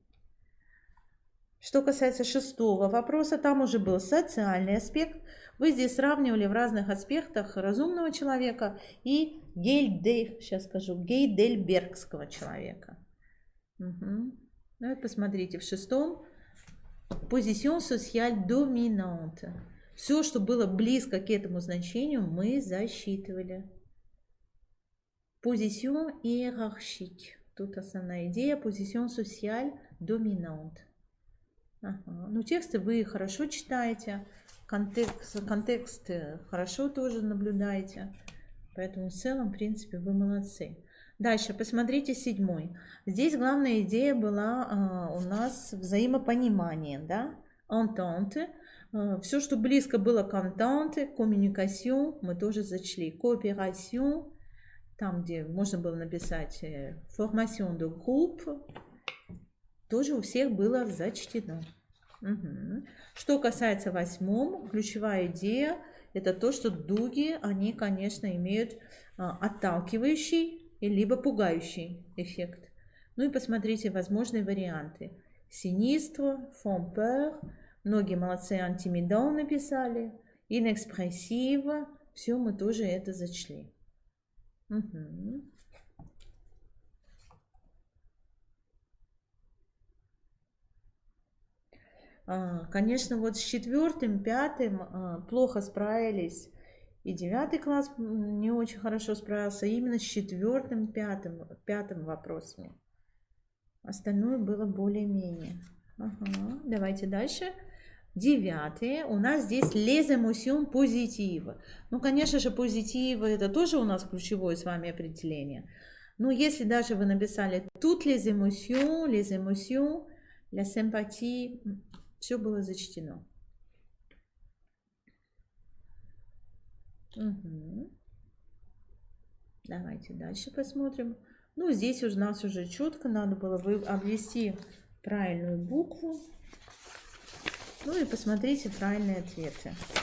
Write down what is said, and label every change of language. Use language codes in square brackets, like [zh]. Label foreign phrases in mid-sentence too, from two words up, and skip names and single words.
[ru] Что касается шестого вопроса, там уже был социальный аспект. Вы здесь сравнивали в разных аспектах разумного человека и гейдельбергского человека. Угу. Ну, вот посмотрите, в шестом [fr] position sociale dominante. [ru] Все, что было близко к этому значению, мы засчитывали. [fr] Position hiérarchique. [ru] Тут основная идея. [fr] Position sociale dominante. [ru] Ага. Ну, тексты вы хорошо читаете. Контекст хорошо тоже наблюдаете. Поэтому в целом, в принципе, вы молодцы. Дальше, посмотрите седьмой. Здесь главная идея была у нас взаимопонимание, да? Entente. Все, что близко было к [fr] entente, communication, [ru] мы тоже зачли. Coopération, там, где можно было написать [fr] formation de groupe, [ru] тоже у всех было зачтено. Угу. Что касается восьмого, ключевая идея – это то, что дуги, они, конечно, имеют отталкивающий либо пугающий эффект. Ну и посмотрите возможные варианты. Синистро, [fr] font peur, [ru] многие молодцы, антимидон написали, inexpressive, все мы тоже это зачли. Угу. Конечно, вот с четвертым, пятым плохо справились. И 9 класс не очень хорошо справился, именно с четвертым, пятым вопросами. Остальное было более-менее. Ага, давайте дальше. 9. У нас здесь [fr] les émotions positives. [ru] Ну, конечно же, позитивы это тоже у нас ключевое с вами определение. Но если даже вы написали [fr] toutes les émotions, la sympathie, [ru] все было зачтено. Угу. Давайте дальше посмотрим. Ну, здесь у нас уже четко надо было обвести правильную букву. Ну и посмотрите правильные ответы.